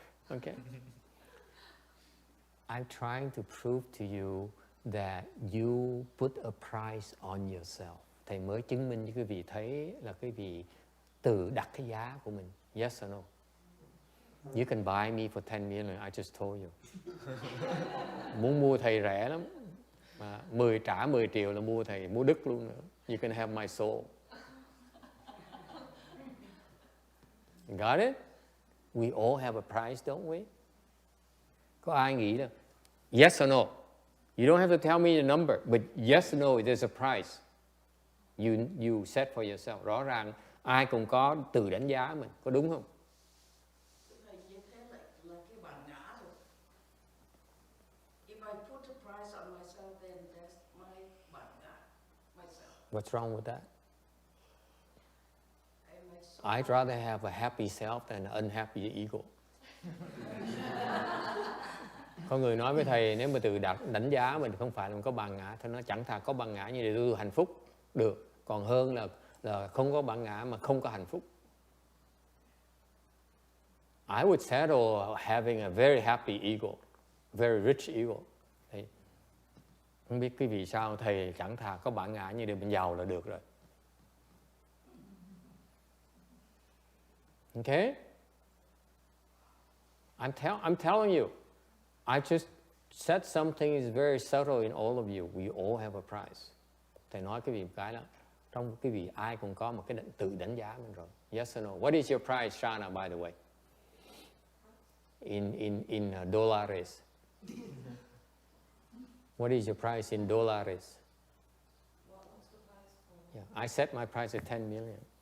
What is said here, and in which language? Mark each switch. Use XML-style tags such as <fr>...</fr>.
<en>Okay. I'm trying to prove to you that you put a price on yourself.</en> <vi>Thầy mới chứng minh cho quý vị thấy là quý vị tự đặt cái giá của mình.</vi> <en>Yes or no? You can buy me for 10 million, I just told you.</en> <vi>Muốn mua thầy rẻ lắm. Mà trả 10 triệu là mua thầy, mua đứt luôn nữa.</vi> <en>You can have my soul. Got it? We all have a price, don't we?</en> <vi>Có ai nghĩ là</vi> <en>yes or no? You don't have to tell me the number, but yes or no, there's a price. You set for yourself.</en> <vi>Rõ ràng ai cũng có tự đánh giá mình, có đúng không? Thầy như thế là cái bản ngã rồi.</vi> <en>If I put a price on myself, then that's my bản ngã, myself. What's wrong with that? And my soul. I'd rather have a happy self than an unhappy ego.</en> <vi>Có người nói với thầy nếu mà tự đánh giá mình không phải là có bản ngã, thì nó chẳng thà có bản ngã như để tôi hạnh phúc được, còn hơn là không có bản ngã mà không có hạnh phúc.</vi> <en>I would settle having a very happy ego, very rich ego.</en> <vi>Đấy. Không biết quý vị sao, thầy chẳng thà có bản ngã như để mình giàu là được rồi.</vi> <en>Okay? I'm telling you, I just said something is very subtle in all of you. We all have a price.</en> <vi>Thầy nói cái gì một cái đó, trong quý vị ai cũng có một cái tự đánh giá mình rồi.</vi> <en>Yes or no? What is your price, Shana, by the way? In dollars. What is your price in dollars? What's the price for? Yeah, I set my price at 10 million.</en>